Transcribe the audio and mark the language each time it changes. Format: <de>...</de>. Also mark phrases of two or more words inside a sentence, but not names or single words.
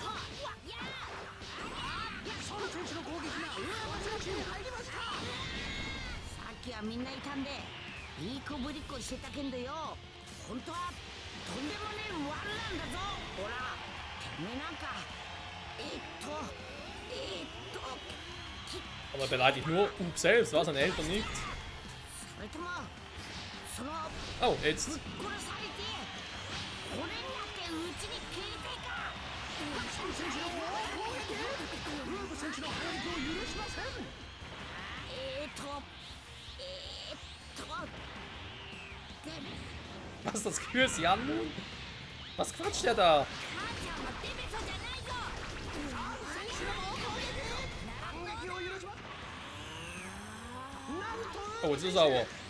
<ja>孫選手の攻撃がウーバ選手に入りました。さっきはみんないたんでいい子ぶりっこしてたけんどよ本当はとんでもねえワンなんだぞほらてめえなんか</ja> <de>Aber er beleidigt nur Up selbst, was? Seine Eltern nicht.</de> <ja>それともその</ja> <de>Oh, jetzt.</de> <ja>ぶっ殺されて骨になってうちに消えてか孫選手の猛攻撃。ウーブ選手の反撃を許しません。</ja> <de>Was, das Kürs Jan? Was quatscht der da? Oh, jetzt ist er sauer.</de>